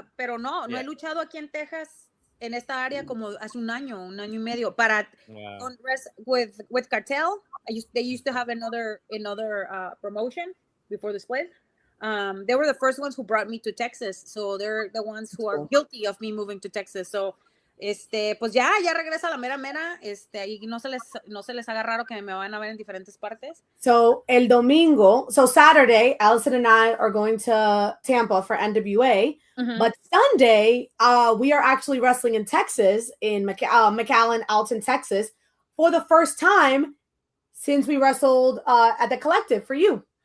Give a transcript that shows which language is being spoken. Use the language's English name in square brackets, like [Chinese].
[Spanish] Pero no he luchado aquí en Texas en esta área como hace un año y medio para with Cartel. [English] They used to have another promotion before the split. They were the first ones who brought me to Texas, so they're the ones who are guilty of me moving to Texas. [Spanish] So pues ya regresa la mera y no se les haga raro que me van a ver en diferentes partes. [English] So Saturday, Allison and I are going to Tampa for NWA, but Sunday we are actually wrestling in Texas, in McAllen, Alton, Texas, for the first time since we wrestled at the Collective for you.